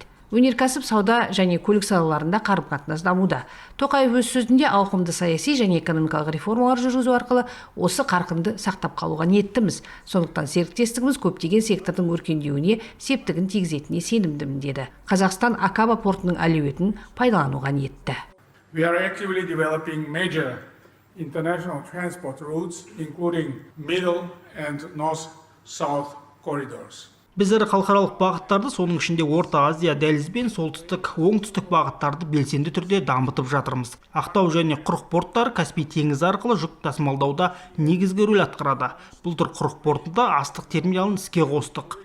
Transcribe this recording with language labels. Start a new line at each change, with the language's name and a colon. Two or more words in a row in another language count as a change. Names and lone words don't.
Kazakh: Өнеркәсіп, сауда және көлік салаларында қарым-қатынас дамуда. Тоқаев өз сөзінде ауқымды саяси және экономикалық реформалар жүргізу арқылы осы қарқынды сақтап қалуға ниеттіміз. Сондықтан серіктестігіміз көптеген сектордың өркендеуіне септігін тигізетініне сенімдімін деді. Қазақстан Акаба портының әлеуетін пайдалануға ниетті.
English: We are actively developing major international transport routes, including middle and north-south corridors.
Kazakh: Біз ірі халықаралық бағыттарды, соның ішінде Орта Азия дәлізбен солтүстік, оңтүстік бағыттарды белсенді түрде дамытып жатырмыз. Ақтау және Құрық порттары Каспий теңізі арқылы жүк тасымалдауда негізгі рөл атқарады. Былтыр Құрық портында астық терминалын іске қостық.